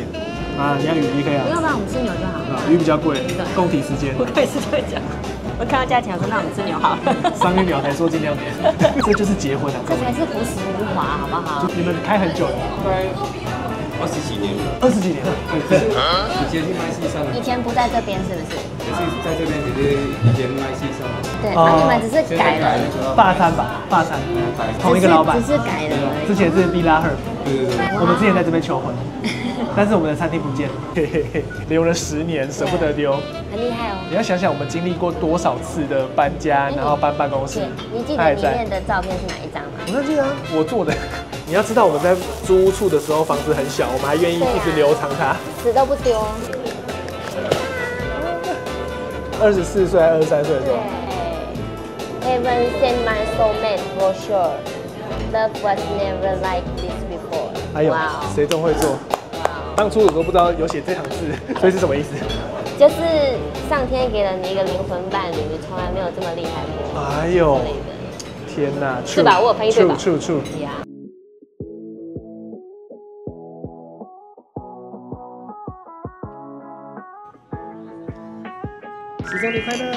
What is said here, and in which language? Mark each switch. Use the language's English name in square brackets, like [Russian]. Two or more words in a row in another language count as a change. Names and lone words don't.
[Chinese] 啊，你要魚也可以啊。要不然我們吃牛就好。魚比較貴，共體時艱。我也是這樣講。我看到價錢，我說那我們吃牛好了。上一秒才說盡量點，這就是結婚啊！這才是樸實無華，好不好？你們開很久了，對，20幾年了，20幾年了。以前是賣西餐，以前不在這邊是不是？也是在這邊，只是以前賣西餐。對，那你們只是改了法餐吧？法餐，同一個老闆，只是改了。之前是比拉赫，對。我們之前在這邊求婚。但是我們的餐廳不見了，嘿嘿嘿，留了10年，捨不得丟，很厲害哦。你要想想，我們經歷過多少次的搬家，然後搬辦公室。你記得裡面的照片是哪一張嗎？我記得啊，我做的。你要知道，我們在租屋處的時候，房子很小，我們還願意一直留長它，死都不丟。24歲還是23歲的時候。 [English] Heaven sent my soulmate for sure. Love was never like this before. [Chinese] 哎呦，誰這麼會做？當初我都不知道有寫這行字，所以是什麼意思？就是上天給了你一個靈魂伴侶，從來沒有這麼厲害過。哎呦，天哪！是吧？我有翻譯對吧？處。10週年快樂！